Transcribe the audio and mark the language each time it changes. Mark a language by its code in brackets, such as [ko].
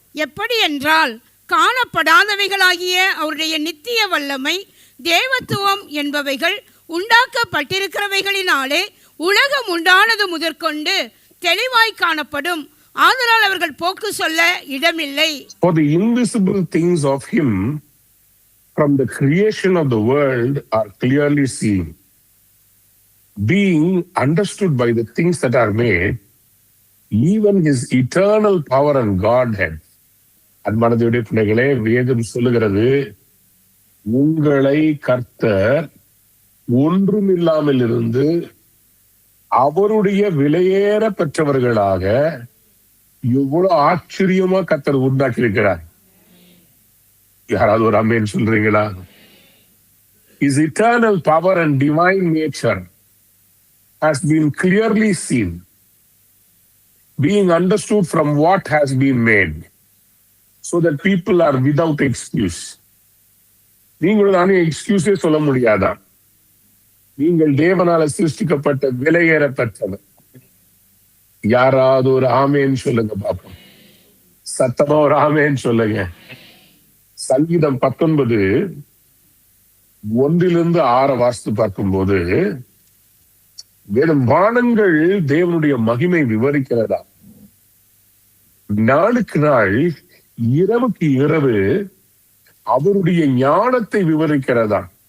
[ta] எப்படி என்றால், காணப்படாதவைகளாகிய அவருடைய நித்திய வல்லமை, தேவத்துவம் என்பவைகள் உண்டாக்கப்பட்டிருக்கிறவைகளினாலே உலகம் உண்டானது முதற்கொண்டு தெளிவாய் காணப்படும். ஆதலால் அவர்கள் போக்கு சொல்ல இடமில்லை. [en] For the invisible things of him from the creation of the world are clearly seen, being understood by the things that are made, even his eternal power and Godhead. [ta] அன்பானவருடைய பிள்ளைகளே, வேதம் சொல்லுகிறது, உங்களை கர்த்தர் ஒன்றுமில்லாமல் இருந்து அவருடைய விலையேற பெற்றவர்களாக எவ்வளவு ஆச்சரியமா கர்த்தர் உண்டாக்கி இருக்கிறார். யாராவது ஒரு அமேன் சொல்றீங்களா? [en] His eternal power and divine nature has been clearly seen, being understood from what has been made, so that people are without excuse. [ta] நீங்களும் நானே எக்ஸ்கியூஸே சொல்ல முடியாதா? நீங்கள் தேவனால சிருஷ்டிக்கப்பட்ட விலையேற பெற்றவர். யாராவது ஒரு ஆமேன்னு சொல்லுங்க பாப்போம். சத்தமா ஒரு ஆமேன்னு சொல்லுங்க. சங்கீதம் 19:1-6 வாசித்து பார்க்கும்போது, வேறும் வானங்கள் தேவனுடைய மகிமை விவரிக்கிறதா, நாளுக்கு நாள் இரவுக்கு இரவு அவருடைய ஞானத்தை விவரிக்கிறதா.